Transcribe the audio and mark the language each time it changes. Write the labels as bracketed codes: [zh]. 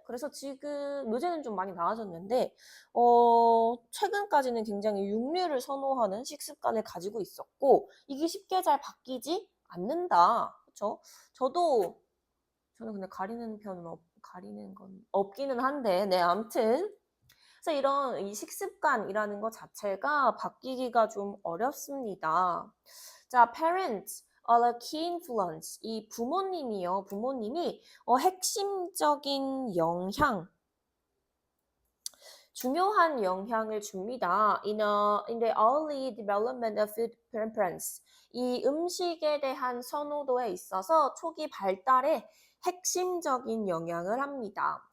[ko] 그래서 지금 요새는 좀 많이 나아졌는데 최근까지는 굉장히 육류를 선호하는 식습관을 가지고 있었고 이게 쉽게 잘 바뀌지 않는다. 그렇죠? 저는 근데 가리는 건 없기는 한데, 네, 암튼. 그래서 이런 이 식습관이라는 것 자체가 바뀌기가 좀 어렵습니다. [en] 자, parents are a key influence. [ko] 이 부모님이 핵심적인 중요한 영향을 줍니다. [en] In the early development of food preference. [ko] 이 음식에 대한 선호도에 있어서 초기 발달에 핵심적인 영향을 합니다.